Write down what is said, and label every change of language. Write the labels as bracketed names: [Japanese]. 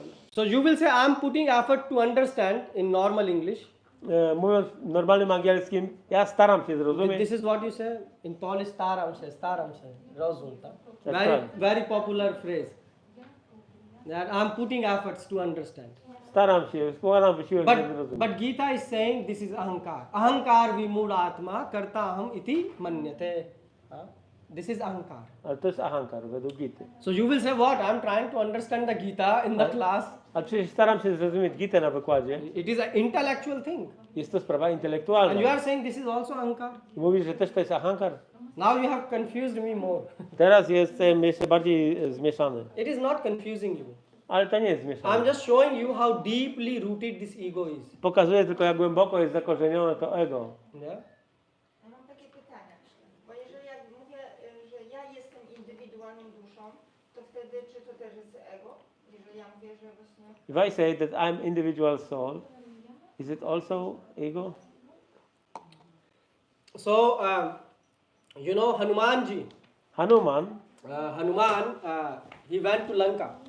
[English] So you will say I am putting effort to understand in normal English. [Polish] Mówiąc normalnym angielskim, ja staram się zrozumieć. [English] This is what you say in Polish. [Polish] Staram się, rozum. Tak? [English] That's Very, right. very popular phrase. That I am putting efforts to understand. [Polish] Staram się, wkładam wysiłek, żeby zrozumieć. [English] But Gita is saying this is ahankar. [Sanskrit] Ahankar vimud atma karta aham iti manyate. [English] This is ahankar. [Polish] Ale to jest ahankar według Gity. [English] So you will say what? I am trying to understand the Gita in the class. [Polish] Ale przecież staram się zrozumieć Gitę na wykładzie. [English] It is an intellectual thing. [Polish] Jest to sprawa [English] And you [Polish] intelektualna. [English] are saying this is also ahankar. [Polish] I mówisz, że też to jest ahankar? [English] Now you have confused me more. [Polish] Teraz jestem jeszcze bardziej zmieszany. [English] It is not confusing you. [Polish] Ale to nie jest [English] I [Polish] zmieszane. [English] am just showing you how deeply rooted this ego is. [Polish] Pokazuje tylko, jak głęboko jest zakorzenione to ego. [English] Yeah? [Polish] Ja mam takie pytania, bo jeżeli ja mówię, że ja jestem indywidualną duszą, to wtedy czy to też jest ego? Jeżeli ja mówię, że właśnie... [English] If I say that I'm individual soul, is it also ego? So, you know Hanumanji. Hanuman Hanuman, he went to Lanka.